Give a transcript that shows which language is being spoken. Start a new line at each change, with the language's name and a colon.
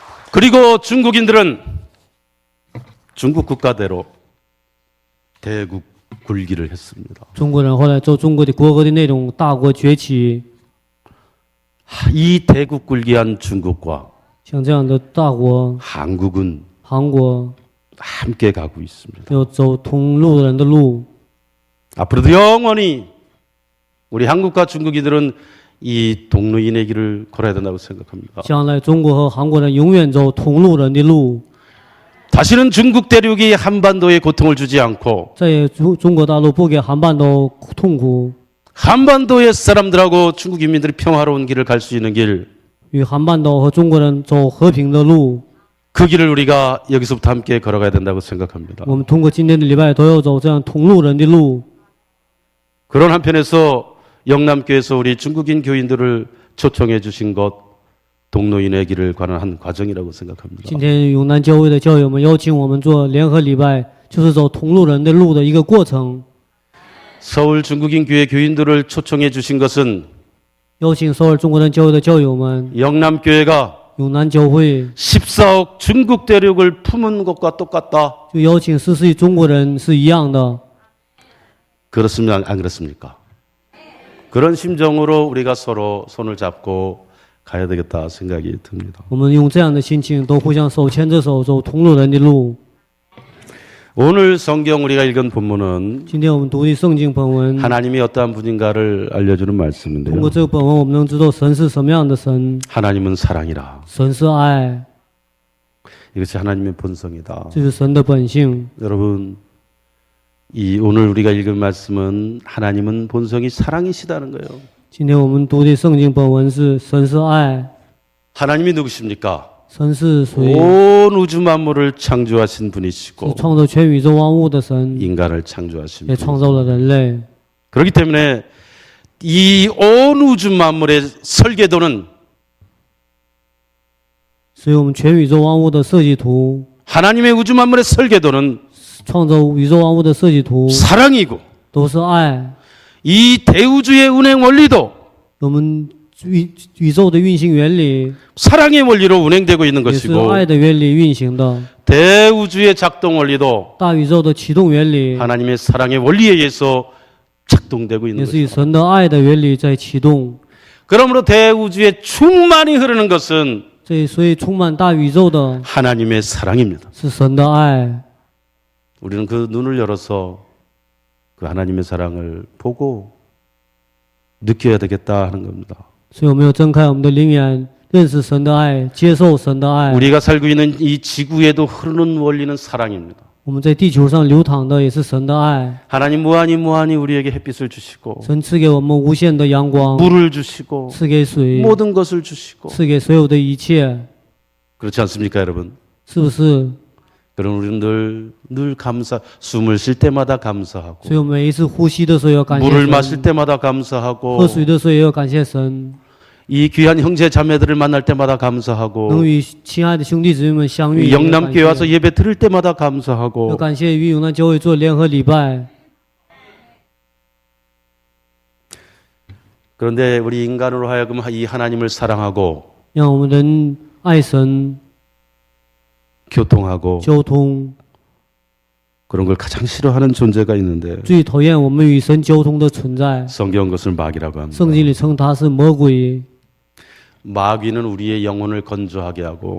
Korean: 그리고 중국인들은 중국 국가대로 대국 굴기를 했습니다.
Chinese: 中国人后来照中国的国歌的内容，大国崛起。
Korean: 이 대국 굴기한 중국과
Chinese: 像这样的大国，
Korean: 한국은
Chinese: 韩国
Korean: 함께 가고 있습니다.
Chinese: 要走同路人的路。
Korean: 앞으로도 영원히 우리 한국과 중국인들은 이 동로인의 길을 걸어야 된다고 생각합니다.
Chinese: 将来中国和韩国人永远走同路人的路，
Korean: 다시는 중국 대륙이 한반도에 고통을 주지 않고
Chinese: 再也中国大陆不给韩半岛痛苦，
Korean: 한반도의 사람들하고 중국 인민들이 평화로운 길을 갈 수 있는 길,
Chinese: 与韩半岛和中国人走和平的路。
Korean: 그 길을 우리가 여기서부터 함께 걸어가야 된다고 생각합니다.
Chinese: 我们通过今天的礼拜都要走这样同路人的路。
Korean: 그런 한편에서 영남교에서 우리 중국인 교인들을 초청해 주신 것 동로인의 길을 관한 한 과정이라고 생각합니다.
Chinese: 今天永南教会的教友们邀请我们做联合礼拜，就是走同路人的路的一个过程。
Korean: 서울 중국인 교회 교인들을 초청해 주신 것은
Chinese: 邀请首尔中国人教会的教友们，
Korean: 영남교회가
Chinese: 永南教会
Korean: 14억 중국 대륙을 품은 것과 똑같다.
Chinese: 就邀请14亿中国人是一样的。
Korean: 그렇습니까? 안 그렇습니까? 그런 심정으로 우리가 서로 손을 잡고 가야 되겠다 생각이 듭니다.
Chinese: 我们用这样的心情，都互相手牵着手走同路人的路。
Korean: 오늘 성경 우리가 읽은 본문은
Chinese: 今天我们读的圣经本文，
Korean: 하나님이 어떠한 분인가를 알려주는 말씀인데요.
Chinese: 过这个本文，我们能知道神是什么样的神。
Korean: 하나님은 사랑이라.
Chinese: 神是爱，
Korean: 이것이 하나님의 본성이다.
Chinese: 这是神的本性。
Korean: 여러분, 이 오늘 우리가 읽은 말씀은 하나님은 본성이 사랑이시다는 거예요.
Chinese: 今天我们读的圣经本文是神是爱，
Korean: 하나님이 누구십니까?
Chinese: 神是谁？
Korean: 온 우주 만물을 창조하신
Chinese: 是
Korean: 분이시고
Chinese: 创造全宇宙万物的神，
Korean: 인간을 창조하신
Chinese: 也
Korean: 분.
Chinese: 创造了人类。
Korean: 그렇기 때문에 이 온 우주 만물의 설계도는
Chinese: 所以我们全宇宙万物的设计图，
Korean: 하나님의 우주 만물의 설계도는
Chinese: 创造宇宙万物的设计图
Korean: 사랑이고
Chinese: 都是爱。
Korean: 이 대우주의 운행 원리도
Chinese: 我们宇宙的运行原理
Korean: 사랑의 원리로 운행되고 있는
Chinese: 也是
Korean: 것이고
Chinese: 爱的原理运行的，
Korean: 대우주의 작동 원리도
Chinese: 大宇宙的启动原理
Korean: 하나님의 사랑의 원리에 의해서 작동되고 있는
Chinese: 也是以
Korean: 것이죠.
Chinese: 神的爱的原理在启动。
Korean: 그러므로 대우주의 충만히 흐르는 것은
Chinese: 所以充满大宇宙的
Korean: 하나님의 사랑입니다.
Chinese: 是神的爱。
Korean: 우리는 그 눈을 열어서 그 하나님의 사랑을 보고 느껴야 되겠다 하는 겁니다.
Chinese: 所以我们要睁开我们的灵眼，认识神的爱，接受神的爱。
Korean: 우리가 살고 있는 이 지구에도 흐르는 원리는 사랑입니다.
Chinese: 我们在地球上流淌的也是神的爱。
Korean: 하나님 무한히 우리에게 햇빛을 주시고
Chinese: 神赐给我们无限的阳光，
Korean: 물을 주시고
Chinese: 赐给水，
Korean: 모든 것을 주시고
Chinese: 赐给所有的一切，
Korean: 그렇지 않습니까, 여러분?
Chinese: 是不是？
Korean: 그럼 우리는 늘 감사, 숨을 쉴 때마다
Chinese: 所以
Korean: 감사하고
Chinese: 我们每一次呼吸的时候要感谢
Korean: 물을 마실
Chinese: 神，
Korean: 때마다 감사하고
Chinese: 喝水的时候也要感谢神，
Korean: 이 귀한 형제 자매들을 만날 때마다 감사하고
Chinese: 能与亲爱的兄弟姊妹们相遇，
Korean: 이
Chinese: 也要感
Korean: 영남교회 와서
Chinese: 谢
Korean: 예배 드릴 때마다
Chinese: 要
Korean: 감사하고
Chinese: 感谢与永南教会做联合礼拜。
Korean: 그런데 우리 인간으로 하여금 이 하나님을 사랑하고
Chinese: 让我们人爱神、
Korean: 교통하고
Chinese: 交通，
Korean: 그런 걸 가장 싫어하는 존재가 있는데
Chinese: 最讨厌我们与神交通的存在。
Korean: 성경 그것을 마귀라고 합니다.
Chinese: 圣经里称它是魔鬼，
Korean: 마귀는 우리의 영혼을 건조하게 하고